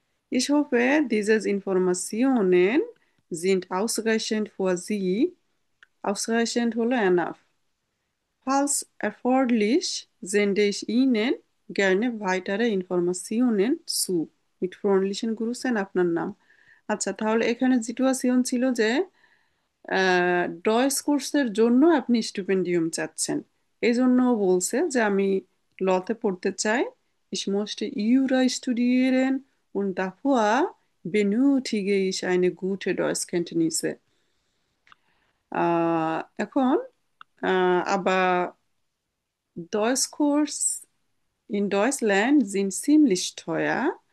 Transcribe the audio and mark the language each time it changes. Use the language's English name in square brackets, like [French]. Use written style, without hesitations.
[German] Ich hoffe, diese Informationen sind ausreichend für Sie. Ausreichend হলো enough. Falls erforderlich, sende ich Ihnen gerne weitere Informationen zu. Mit freundlichen Grüßen [Bangla] আপনার নাম। আচ্ছা, তাহলে এখানে situation ছিল যে ডয়েস কোর্সের জন্য আপনি স্টিপেন্ডিয়াম চাচ্ছেন, এই জন্য ও বলছে যে আমি লতে পড়তে চাই। [German] Ich möchte Jura studieren und davor benötige ich eine gute Deutschkenntnisse। এখন aber Deutschkurs in Deutschland sind ziemlich teuer.